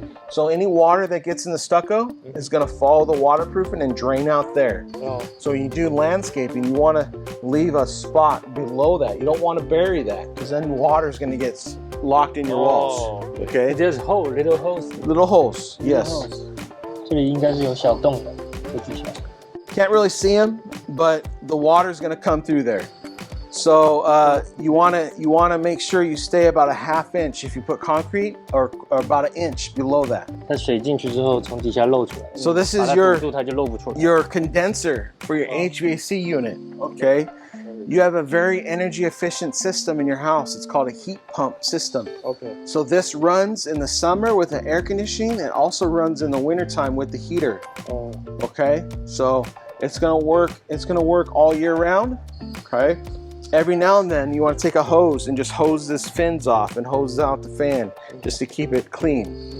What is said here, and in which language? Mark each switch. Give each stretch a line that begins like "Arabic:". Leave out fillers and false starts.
English: So any water that gets in the stucco is going to follow the waterproofing and drain out there. Oh. So when you do landscaping, you want to leave a spot below that. You don't want to bury that because then water is going to get locked in your walls. Okay. There's little holes. Little holes. Yes.
Chinese: 这里应该是有小洞的，这技巧。
English: Can't really see them, but the water is going to come through there. So you want to make sure you stay about a half inch if you put concrete, or about an inch below that.
Chinese: 它水进去之后从底下漏出来。
English: So this is
Chinese: 把它堵住它就漏不出来。
English: your condenser for your HVAC unit. Okay. You have a very energy efficient system in your house. It's called a heat pump system. Okay. So this runs in the summer with the air conditioning and also runs in the wintertime with the heater. Oh. Okay. So it's gonna work. It's gonna work all year round. Okay. Every now and then you want to take a hose and just hose this fins off and hose out the fan just to keep it clean.